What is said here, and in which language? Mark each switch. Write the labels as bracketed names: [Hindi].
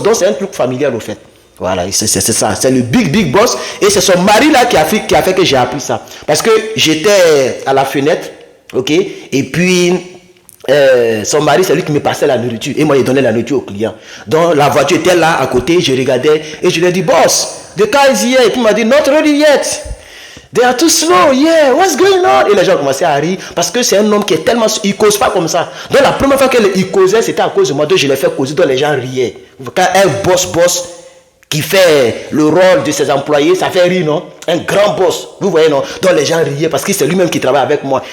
[French] Donc, c'est un truc familial, au fait. Voilà. C'est ça. C'est le big boss. Et c'est son mari, là, qui a fait que j'ai appris ça. Parce que j'étais à la fenêtre. OK? Et puis, son mari, c'est lui qui me passait la nourriture. Et moi, il donnait la nourriture aux clients. Donc, la voiture était là, à côté. Je regardais. Et je lui ai dit, [English] boss, the car is here. [French] Et puis, il m'a dit, [English] not ready yet. They are too slow, yeah, what's going on? [French] Et les gens commençaient à rire parce que c'est un homme qui est tellement... Il ne cause pas comme ça. Donc la première fois qu'il causait, c'était à cause de moi. Donc je l'ai fait causer, donc les gens riaient. Quand un boss qui fait le rôle de ses employés, ça fait rire, non? Un grand boss, vous voyez, non? Donc les gens riaient parce que c'est lui-même qui travaille avec moi.